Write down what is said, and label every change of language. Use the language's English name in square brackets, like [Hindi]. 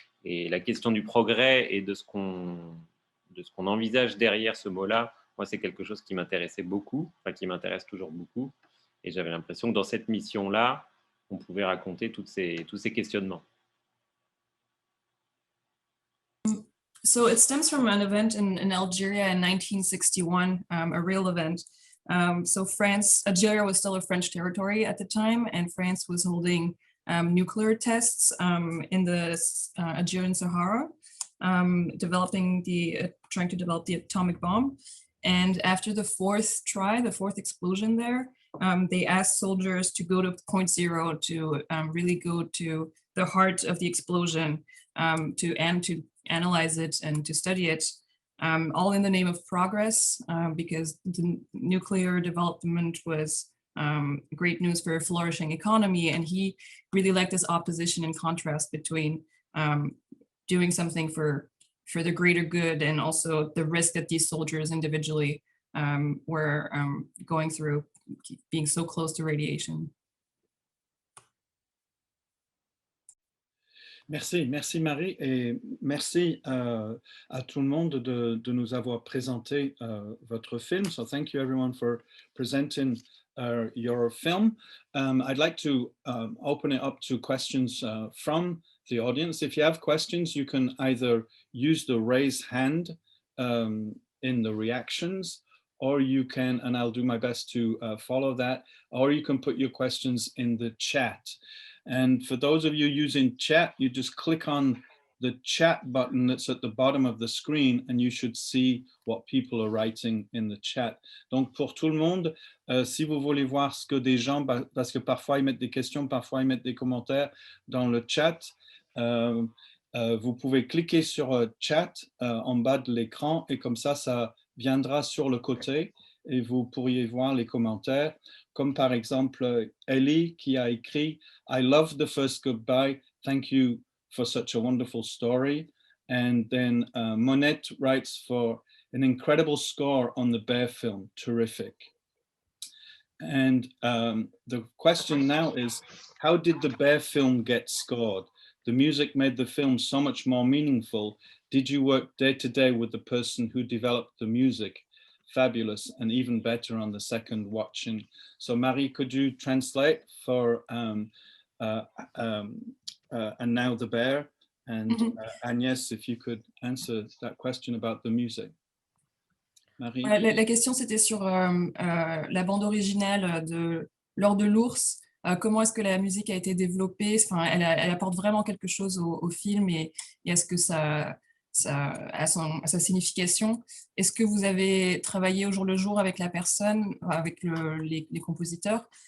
[French] Et la question du progrès et de ce qu'on envisage derrière ce mot-là, moi, c'est quelque chose qui m'intéressait beaucoup, enfin, qui m'intéresse toujours beaucoup. Et j'avais l'impression que dans cette mission-là, on pouvait raconter tous ces questionnements. [English] So it stems from an event in Algeria in 1961, a real event. So Algeria was still a French territory at the time, and France was holding nuclear tests in the Algerian Sahara, trying to develop the atomic bomb. And after the fourth explosion there, they asked soldiers to go to point zero, to really go to the heart of the explosion, to analyze it and to study it, all in the name of progress, because the nuclear development was great news for a flourishing economy. And he really liked this opposition and contrast between doing something for the greater good and also the risk that these soldiers individually were going through, being so close to radiation. [French] Merci Marie, et merci à tout le monde de nous avoir présenté votre film. [English] So thank you everyone for presenting your film. I'd like to open it up to questions from the audience. If you have questions, you can either use the raise hand in the reactions, or you can, and I'll do my best to follow that, or you can put your questions in the chat. And for those of you using chat, you just click on the chat button that's at the bottom of the screen and you should see what people are writing in the chat. [French] Donc pour tout le monde, si vous voulez voir ce que des gens, parce que parfois ils mettent des questions, parfois ils mettent des commentaires dans le chat, vous pouvez cliquer sur chat en bas de l'écran et comme ça viendra sur le côté et vous pourriez voir les commentaires. Comme par exemple Ellie qui a écrit « I love the first goodbye, thank you for such a wonderful story ». [English] And then Monette writes for an incredible score on the Bear film, terrific. And the question now is, how did the Bear film get scored? The music made the film so much more meaningful. Did you work day to day with the person who developed the music? Fabulous, and even better on the second watching. So Marie, could you translate for And Now the Bear? And Agnès, if you could answer that question about the music. Marie. [French] La question, c'était sur la bande originale de L'Or de l'Ours. Comment est-ce que la musique a été développée? Enfin, elle apporte vraiment quelque chose au film et est-ce que à sa signification. Est-ce que vous avez travaillé au jour le jour avec la personne, avec les compositeurs?